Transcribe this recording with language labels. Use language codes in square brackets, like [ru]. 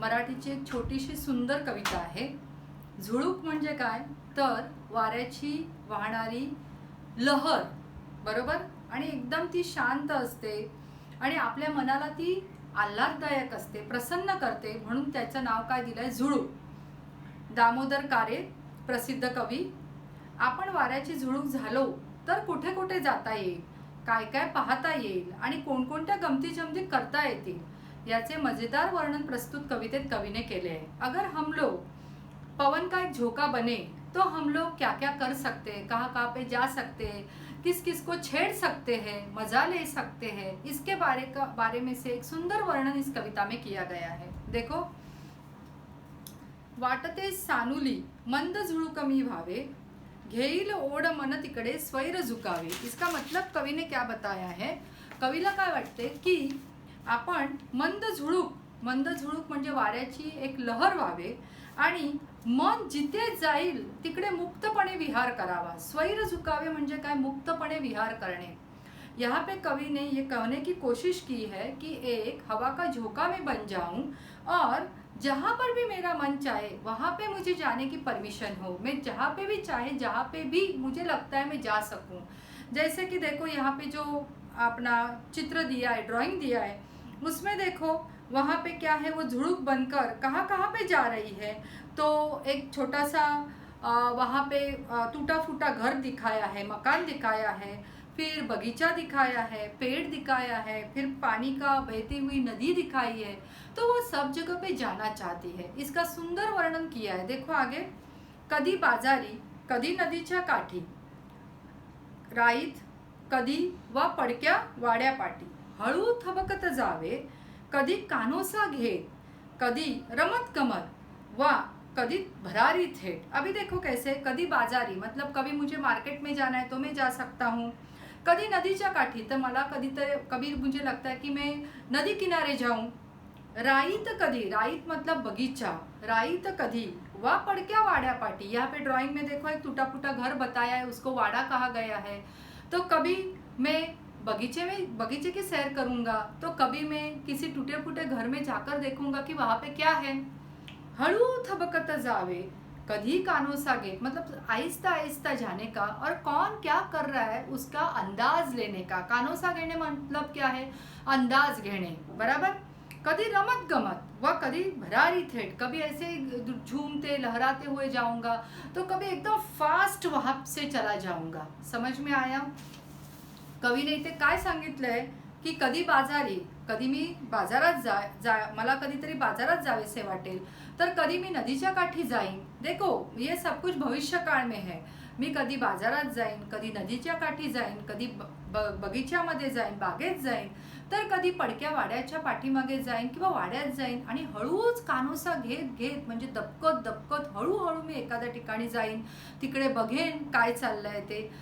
[mr] मराठीची एक छोटीशी सुंदर कविता आहे. झुळूक म्हणजे काय तर वाऱ्याची वाहणारी लहर, बरोबर, आणि एकदम ती शांत असते आणि आपल्या मनाला ती आल्हाददायक असते, प्रसन्न करते, म्हणून त्याचं नाव काय दिलंय झुळूक. दामोदर कारे प्रसिद्ध कवी. आपण वाऱ्याची झुळूक झालो तर कुठे कुठे जाता येईल, काय काय पाहता येईल आणि कोणकोणत्या गमती जमती करता येतील याचे मजेदार वर्णन प्रस्तुत कवितेत कवीने केले आहे. [hi] अगर हम लोग पवन का एक झोंका बने तो हम लोग क्या क्या कर सकते हैं, कहाँ कहाँ पे जा सकते हैं, किस किस को छेड़ सकते हैं, मजा ले सकते हैं, इसके बारे में से एक सुंदर वर्णन इस कविता में किया गया है. देखो. [mr] वाटते सानुली मंद झुळुकमी भावे, घेईल ओढ मन तिकडे स्वैर झुकावे. [hi] इसका मतलब कवि ने क्या बताया है. [mr] कवीला काय वाटते की आपण मंद झुळूक म्हणजे वाऱ्याची एक लहर व्हावे आणि मन जिथे जाईल तिकडे मुक्तपणे विहार करावा. स्वैर झुकावे म्हणजे काय, मुक्तपणे विहार करणे. [hi] यहाँ पे कवि ने ये कहने की कोशिश की है कि एक हवा का झोंका मैं बन जाऊं और जहाँ पर भी मेरा मन चाहे वहाँ पे मुझे जाने की परमिशन हो. मैं जहाँ पे भी चाहे, जहाँ पे भी मुझे लगता है मैं जा सकूं. जैसे कि देखो यहाँ पे जो अपना चित्र दिया है, ड्राइंग दिया है, उसमें देखो वहाँ पे क्या है, वो झुड़ुक बनकर कहाँ कहाँ पे जा रही है. तो एक छोटा सा वहाँ पे टूटा फूटा घर दिखाया है, मकान दिखाया है, फिर बगीचा दिखाया है, पेड़ दिखाया है, फिर पानी का बहती हुई नदी दिखाई है. तो वो सब जगह पे जाना चाहती है. इसका सुंदर वर्णन किया है. देखो आगे. [mr] कधी बाजारी, कधी नदीच्या काठी, राईत कधी वा पडक्या वाड्यापाटी, हळू थबकत जावे, कधी कानोसा घेत, कधी रमत गमत वा कभी भरारी थेट. [hi] अभी देखो कैसे. कभी बाजारी मतलब कभी मुझे मार्केट में जाना है तो मैं जा सकता हूँ. कभी [mr] नदीच्या काठी तर मला [hi] कभी मुझे लगता है कि मैं नदी किनारे जाऊं. [mr] राईत कधी, राईत [hi] मतलब बगीचा, [mr] राईत कधी वा पडक्या वाड्यापाटी. [hi] यहाँ पे ड्राइंग में देखो एक टूटा फूटा घर बताया है, उसको वाड़ा कहा गया है. तो कभी मैं बगीचे की सैर करूंगा, तो कभी मैं किसी टूटे फूटे घर में जाकर देखूंगा कि वहाँ पे क्या है. [mr] हळू थबकत जावे, कधी कानोसा घेत [hi] मतलब आहिस्ता आहिस्ता जाने का, और कौन क्या कर रहा है उसका अंदाज लेने का. [mr] कानोसा घेणे [hi] मतलब क्या है, [mr] अंदाज घेणे, [hi] बराबर. कभी [mr] रमत गमत [hi] व कभी भरारी थेट, कभी ऐसे झूमते लहराते हुए जाऊंगा, तो कभी एकदम फास्ट वहां से चला जाऊंगा. समझ में आया. [mr] कवी ने इथे काय सांगितलंय की कधी बाजारी, कधी मी बाजारात मला कधीतरी बाजारात जावेसे वाटेल, तर कधी मी नदीच्या काठी जाईन. [hi] देखो ये सब कुछ भविष्य काळ में है. [mr] मी कधी बाजारात जाईन, कधी नदीच्या काठी जाईन, कधी बगीच्यामध्ये जाईन, बागेत जाईन, तर कधी पडक्या वाड्याच्या पाठीमागे जाईन किंवा वाड्यात जाईन आणि हळूच कानोसा घेत घेत म्हणजे दबकत दबकत हळूहळू मी एखाद्या ठिकाणी जाईन, तिकडे बघेन काय चाललंय ते.